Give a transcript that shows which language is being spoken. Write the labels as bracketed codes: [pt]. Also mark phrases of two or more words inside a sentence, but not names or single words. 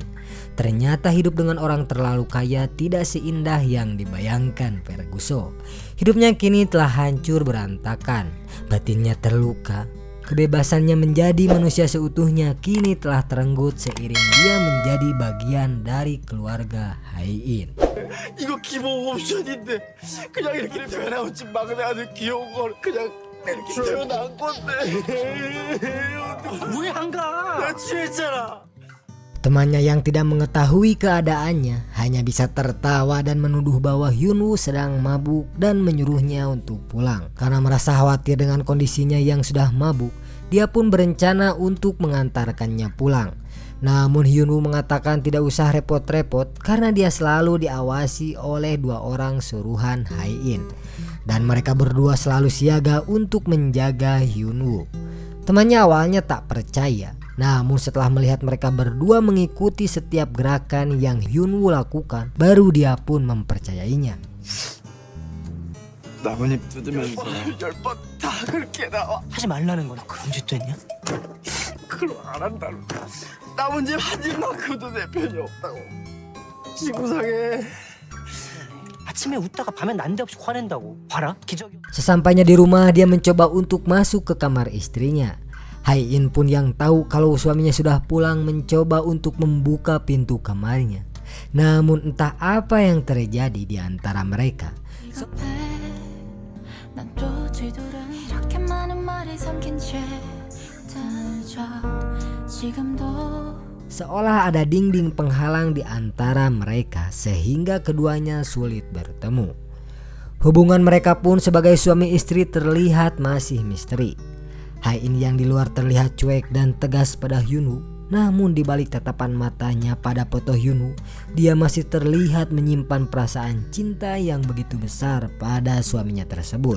[id] Ternyata hidup dengan orang terlalu kaya tidak seindah yang dibayangkan Ferguson. Hidupnya kini telah hancur berantakan, batinnya terluka. Kebebasannya menjadi manusia seutuhnya kini telah terenggut seiring dia menjadi bagian dari keluarga Hai-in. [ko] 이거 기본 옵션인데 그냥 이렇게 태어나온 집 막내 아들 귀여운 걸 그냥 이렇게 태어난 건데 왜 안 가? 나 취했잖아. [id] Temannya yang tidak mengetahui keadaannya hanya bisa tertawa dan menuduh bahwa Hyunwoo sedang mabuk dan menyuruhnya untuk pulang. Karena merasa khawatir dengan kondisinya yang sudah mabuk, dia pun berencana untuk mengantarkannya pulang. Namun Hyunwoo mengatakan tidak usah repot-repot karena dia selalu diawasi oleh 2 orang suruhan Hai-in. Dan mereka berdua selalu siaga untuk menjaga Hyunwoo. Temannya awalnya tak percaya, namun setelah melihat mereka berdua mengikuti setiap gerakan yang Hyunwoo lakukan, baru dia pun mempercayainya. [ko] 나뭇잎 뜯으면서 10번 다 그렇게 나와. 하지 말라는 거나 그런 짓도 했냐? 그럼 안 한다고. 나머지 한 입만큼도 내 편이 없다고. 지구상에 아침에 웃다가 밤에 난데없이 화낸다고. 봐라 기적이. [id] Sesampainya di rumah, dia mencoba untuk masuk ke kamar istrinya. Hai-in pun yang tahu kalau suaminya sudah pulang mencoba untuk membuka pintu kamarnya. Namun entah apa yang terjadi di antara mereka. [ko] 난 또 뒤돌아 이렇게 많은 말이 삼킨 채 늦어 지금도 [id] Seolah ada dinding penghalang di antara mereka sehingga keduanya sulit bertemu. Hubungan mereka pun sebagai suami istri terlihat masih misteri. Hai-in yang di luar terlihat cuek dan tegas pada Hyunwoo, namun di balik tatapan matanya pada foto Hyunwoo, dia masih terlihat menyimpan perasaan cinta yang begitu besar pada suaminya tersebut.